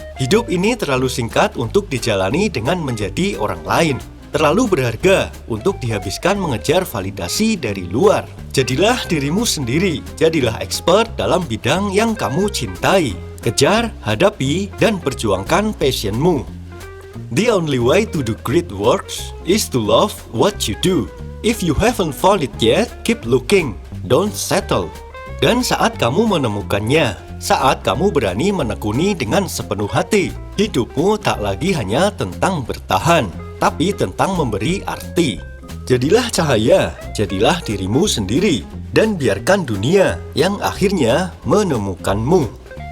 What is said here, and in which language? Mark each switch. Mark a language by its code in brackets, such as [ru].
[id] Hidup ini terlalu singkat untuk dijalani dengan menjadi orang lain. Terlalu berharga untuk dihabiskan mengejar validasi dari luar. Jadilah dirimu sendiri, jadilah expert dalam bidang yang kamu cintai. Kejar, hadapi, dan perjuangkan passionmu. [en] The only way to do great works is to love what you do. If you haven't found it yet, keep looking, don't settle. [id] Dan saat kamu menemukannya, saat kamu berani menekuni dengan sepenuh hati, hidupmu tak lagi hanya tentang bertahan, tapi tentang memberi arti. Jadilah cahaya, jadilah dirimu sendiri, dan biarkan dunia yang akhirnya menemukanmu.